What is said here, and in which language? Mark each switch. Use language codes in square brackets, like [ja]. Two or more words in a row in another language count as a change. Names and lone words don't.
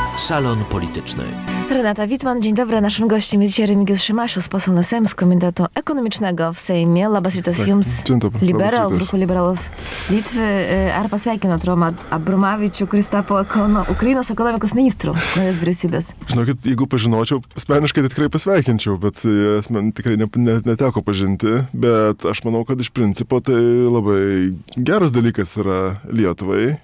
[pl] Salon Polityczny. Renata Wittmann, dzień dobry. Naszym gościem jest dzisiaj Remigiusz Šimašius, poseł na Sejm z Komitetu Ekonomicznego w Sejmie. [lt] Labas rytas jums, liberal, [pl] z ruchu liberalów Litwy. [lt] Ar pasveikinot Romą Abramovičių, kuris tapo Ukrainos ekonomikos ministru naujos vyriausybės? Žinokit, jeigu pažinočiau, asmeniškai tikrai pasveikinčiau, bet man tikrai neteko pažinti, bet aš manau, kad iš principo tai labai geras dalykas yra Lietuvai.